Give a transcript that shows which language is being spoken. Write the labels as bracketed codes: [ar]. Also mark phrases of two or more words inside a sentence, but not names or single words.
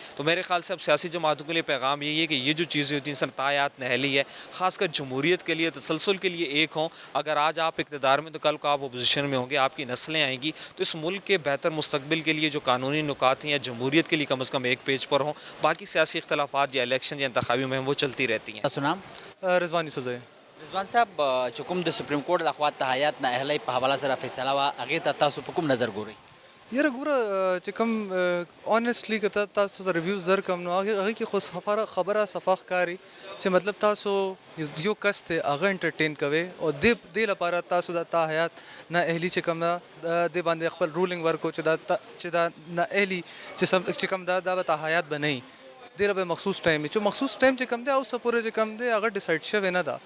[ur] تو میرے خیال سے اب سیاسی جماعتوں کے لیے پیغام یہی ہے کہ یہ جو چیزیں ہوتی ہیں سر، تاحیات نااہلی ہے، خاص کر جمہوریت کے لیے، تسلسل کے لیے ایک ہوں. اگر آج آپ اقتدار میں تو کل کو آپ اپوزیشن میں ہوں گے، آپ کی نسلیں آئیں گی، تو اس ملک کے بہتر مستقبل کے لیے جو قانونی نکات ہیں یا جمہوریت کے لیے کم از کم ایک پیج پر ہوں. باقی سیاسی اختلافات یا الیکشن یا انتخابی مہم وہ چلتی رہتی ہیں. [ps] تاسو نام رضوان یوسفزئی. رضوان صاحب چې کوم د سپریم کورټ د خوا تحایات نااهلۍ په حواله سره فیصله وه هغې ته تاسو په کوم نظر ګورئ؟ یاره ګوره چې کوم اونیسټلی که تاسو ته ریویوز درکړم نو هغې کې خو خبره صفا ښکاري چې مطلب تاسو یو کس دی هغه انټرټین کوئ او دې لپاره تاسو دا تحایات نااهلي چې کوم ده دې باندې خپل رولینګ ورکړو چې دا نااهلي چې کوم ده دا به تحایات به نه وي دې له به مخصوص ټایم وي چې مخصوص ټایم چې کوم دی اوسه پورې چې کوم دی هغه ډیسایډ شوی نه ده.